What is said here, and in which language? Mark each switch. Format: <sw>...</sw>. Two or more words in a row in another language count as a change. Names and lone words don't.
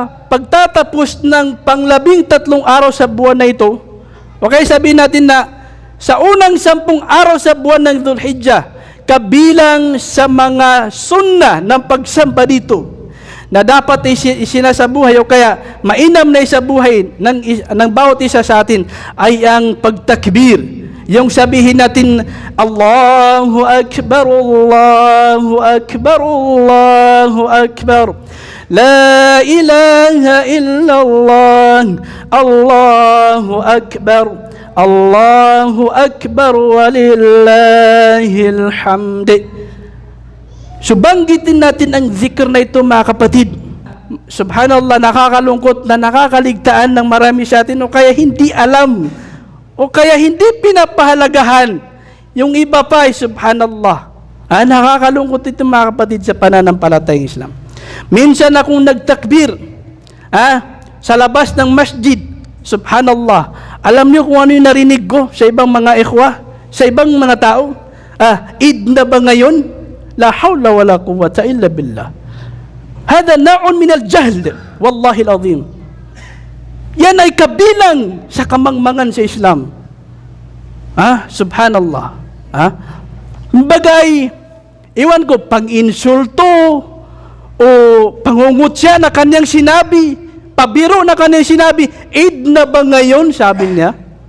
<tl>pagtatapos ng pang-13 araw sa buwan na ito, okay, sabihin natin na sa unang 10 araw sa buwan ng Dhul-Hijjah, kabilang sa mga sunnah ng pagsamba dito na dapat isinasabuhay o kaya mainam na isabuhay ng bawat isa sa atin ay ang pagtakbir. Yung sabihin natin,</tl> <ar>الله أكبر، الله أكبر، الله أكبر، لا إله إلا الله، الله أكبر، الله أكبر، ولله الحمد.</ar> <tl>So banggitin natin ang zikr na ito, mga kapatid. Subhanallah, nakakalungkot na nakakaligtaan ng marami sa atin o kaya hindi alam, o kaya hindi pinapahalagahan. Yung iba pa ay subhanallah. Nakakalungkot ito, mga kapatid, sa pananampalatayang Islam. Minsan akong nagtakbir sa labas ng masjid, subhanallah. Alam niyo kung ano yung narinig ko sa ibang mga ikhwa, sa ibang mga tao? Eid na ba ngayon?</tl> <ar>لا حول ولا قوة إلا بالله. هذا نوع من الجهل، والله العظيم.</ar> <tl>Yan ay kabilang sa kamangmangan sa Islam. Subhanallah. Bagay, iwan ko, pang-insulto o pangungutya na kanyang sinabi, pabiro na kanyang sinabi, Eid na ba ngayon, sabi niya.</tl>